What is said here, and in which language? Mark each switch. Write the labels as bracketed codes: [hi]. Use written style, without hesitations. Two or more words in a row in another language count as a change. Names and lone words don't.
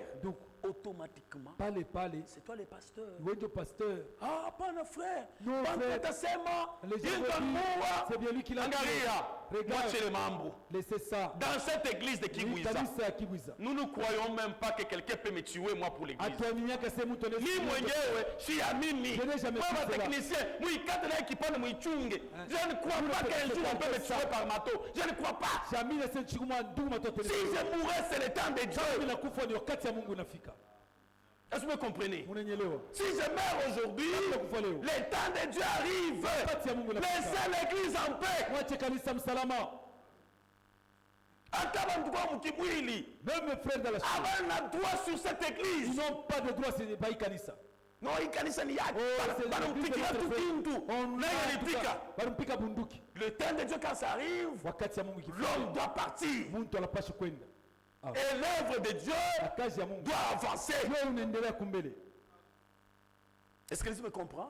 [fr] Automatiquement. C'est toi le pasteur. Ah, pas le frère. Non, frère. C'est bien lui qui l'a dit. Regarde les membres. Laissez ça. Dans cette église de Kiwisa, nous ne croyons même pas que quelqu'un peut me tuer moi pour l'église. [sw] Ni mwenyewe, si amini. [fr] Moi, technicien, moi, je ne crois pas qu'un jour on peut me tuer par marteau. Je ne crois pas. Si je mourrais, c'est le temps de Dieu. Est-ce que vous comprenez? Si je meurs aujourd'hui, le temps de Dieu arrive. Laissez l'église en paix. Même mes frères dans la suite. On a droit sur cette église. Ils n'ont pas de droit sur les Baïkanissa. Non, il [sw] kanisa ni yake. [fr] Le temps de Dieu quand ça arrive, l'homme doit partir. Et l'œuvre de Dieu doit avancer. Est-ce que vous me comprenez?